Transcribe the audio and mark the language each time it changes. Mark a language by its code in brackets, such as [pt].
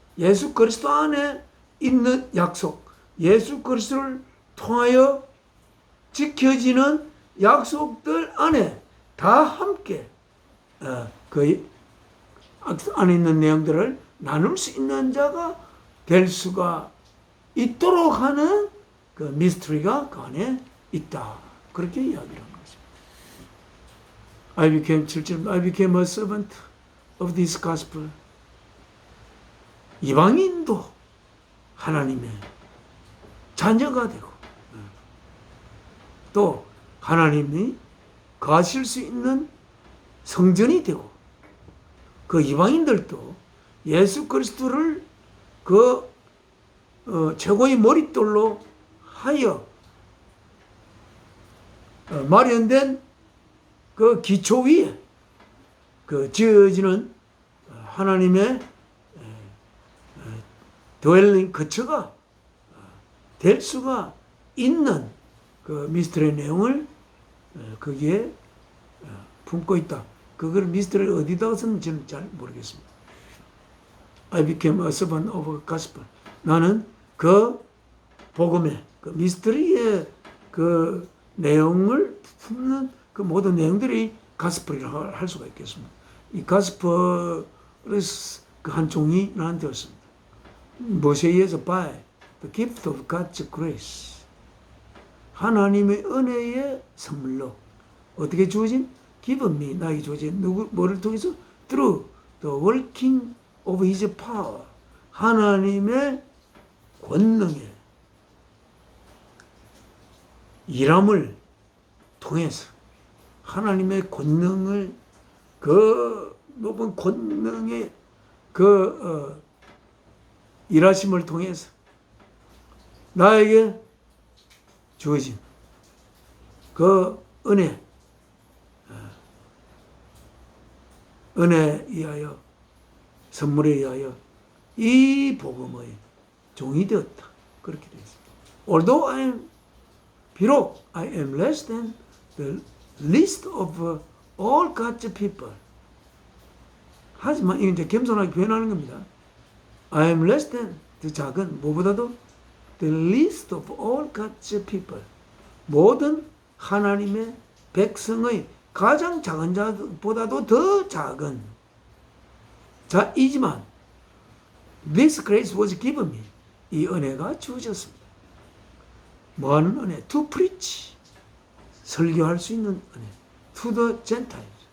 [ko] 예수 그리스도 안에 있는 약속. 예수 그리스도를 통하여 지켜지는 약속들 안에 다 함께 그 안에 있는 내용들을 나눌 수 있는 자가 될 수가 있도록 하는 그 미스터리가 그 안에 있다. 그렇게 이야기를 하는 것입니다. [en] I became a servant of this gospel. [ko] 이방인도 하나님의 자녀가 되고 또 하나님이 거하실 수 있는 성전이 되고 그 이방인들도 예수 그리스도를 그 최고의 머릿돌로 하여 마련된 그 기초 위에 그 지어지는 하나님의 드웰링 거처가 될 수가 있는 그 미스터리의 내용을 거기에 품고 있다. 그걸 미스터리를 어디다가 썼는지 저는 잘 모르겠습니다. [en] I became a servant of gospel. [ko] 나는 그 복음의 그 미스터리의 그 내용을 품는 그 모든 내용들이 가스펠이라고 할 수가 있겠습니다. 이 가스펠의 그 한 종이 나한테 왔습니다. 무엇에 의해서 [en] by the gift of God's grace. [ko] 하나님의 은혜의 선물로 어떻게 주어진? [en] given me, [ko] 나에게 주어진 뭐를 통해서? [en] through the working of His power. [ko] 하나님의 권능의 일함을 통해서 하나님의 권능을 그 높은 권능의 그 일하심을 통해서 나에게 주어진 그 은혜에 의하여 선물에 의하여 이 복음의 종이 되었다. 그렇게 되어 있습니다. [en] Although [ko] 비록 [en] I am less than the least of all God's people. [ko] 하지만 이건 이제 겸손하게 표현하는 겁니다. [en] I am less than [ko] 그 작은 무엇보다도 [en] the least of all God's people. [ko] 모든 하나님의 백성의 가장 작은 자보다도 더 작은 자이지만 [en] this grace was given me. [ko] 이 은혜가 주어졌습니다. 뭐하는 은혜? [en] To preach. [ko] 설교할 수 있는 은혜. [en] To the Gentiles.